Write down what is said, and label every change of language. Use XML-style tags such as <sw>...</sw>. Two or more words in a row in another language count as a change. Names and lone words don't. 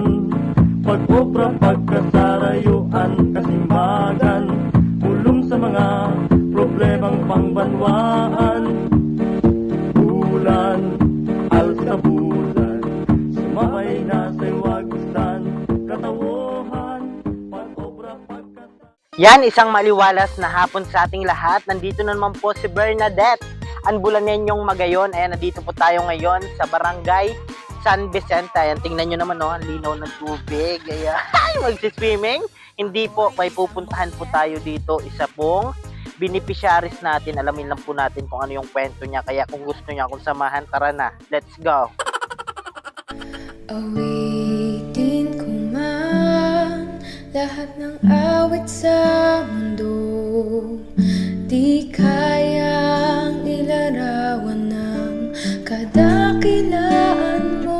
<tl>Pag-obra pagkasarayuan kasimbagan, pulong sa mga problemang pangbanwaan. Bulan, alsa bulan, sumabay na sa'y wagistan, katawohan, pag-obra pagkasarayuan. Yan, isang maliwalas na hapon sa ating lahat. Nandito na naman po si Bernadette, ang bulanenyong magayon. Ayan, nandito po tayo ngayon sa Barangay San Vicente. Ayan, tingnan nyo naman, no, ang linaw ng tubig. Ayan, magsiswimming. Hindi po, may pupuntahan po tayo dito. Isa pong beneficiaries natin. Alamin lang po natin kung ano yung kwento niya. Kaya kung gusto niya akong samahan, tara na.</tl> <en>Let's go.</en> <tl>Awitin ko man lahat ng awit sa mundo, di kayang ilarawan ng kadakilaan mo.</tl>